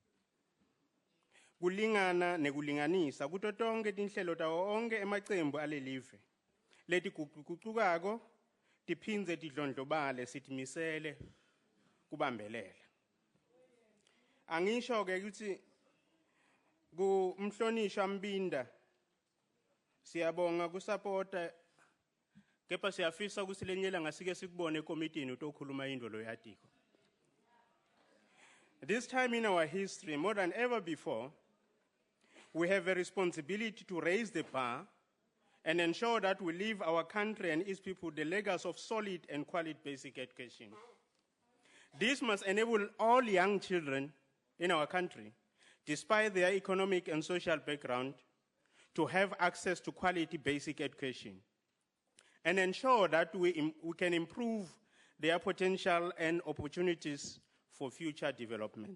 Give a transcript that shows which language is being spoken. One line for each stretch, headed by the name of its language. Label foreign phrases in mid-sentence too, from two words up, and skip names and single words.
Swati: Kulingana nekulinganisa kuto tonke tinhlelo tawo onke emacembu alelive letigucukako tiphindze tidlondlobale sitimisele kubambelela. Angisho ke ukuthi kumhlonishwa Mbinda siyabonga kusupporta Kepha siyafisa ukuthi lenyela ngasike sikubone ekomitini utokhuluma indolo yatiko.
English: This time in our history, more than ever before, we have a responsibility to raise the bar and ensure that we leave our country and its people the legacy of solid and quality basic education. This must enable all young children in our country, despite their economic and social background, to have access to quality basic education and ensure that we can improve their potential and opportunities for future development.